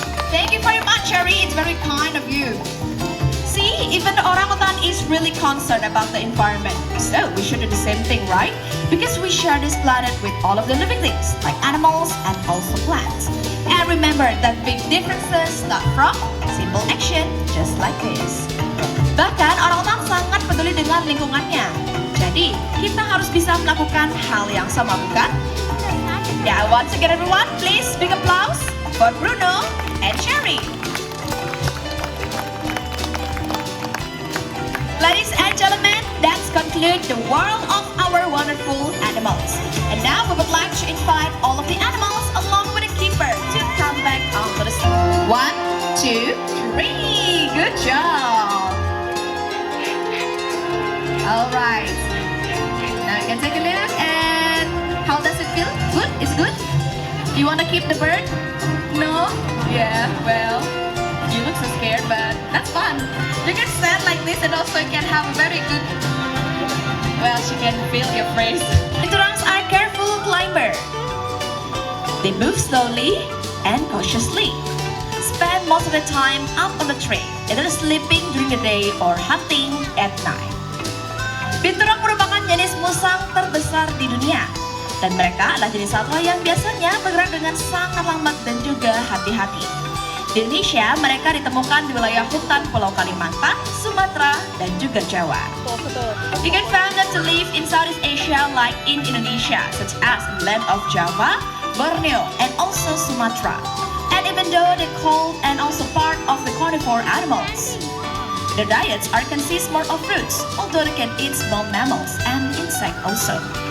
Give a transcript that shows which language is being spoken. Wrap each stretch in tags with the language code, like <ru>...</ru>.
<en>Thank you very much, Cherry. It's very kind of you. See, even the orangutan is really concerned about the environment. So we should do the same thing, right? Because we share this planet with all of the living things, like animals and also plants. And remember that big differences start from simple action, just like this.</en> <id>Bahkan orangutan sangat peduli dengan lingkungannya. Jadi, kita harus bisa melakukan hal yang sama, bukan?</id> <en>Yeah, once again everyone, please big applause for Bruno and Cherry. Ladies and gentlemen, that's conclude the world of our wonderful animals. And now we would like to invite all of the animals along with the keeper to come back onto the stage. 1, 2, 3. Good job. All right. Now you can take a look and how does it feel? Good? It's good? You want to keep the bird? No? Yeah, well, you look so scared, but that's fun. You can stand like this and also you can have a very good... Well, she can feel your face. Orangutans are careful climber. They move slowly and cautiously. Spend most of the time up on the tree, either sleeping during the day or hunting at night.</en> <id>Binturong merupakan jenis musang terbesar di dunia. Dan mereka adalah jenis satwa yang biasanya bergerak dengan sangat lambat dan juga hati-hati. Di Indonesia, mereka ditemukan di wilayah hutan Pulau Kalimantan, Sumatera, dan juga Jawa.</id> <en>You can find them to live in Southeast Asia like in Indonesia, such as the land of Java, Borneo, and also Sumatra. And even though they call and also part of the carnivore animals, their diets are consist more of fruits, although they can eat small mammals and insects also.</en>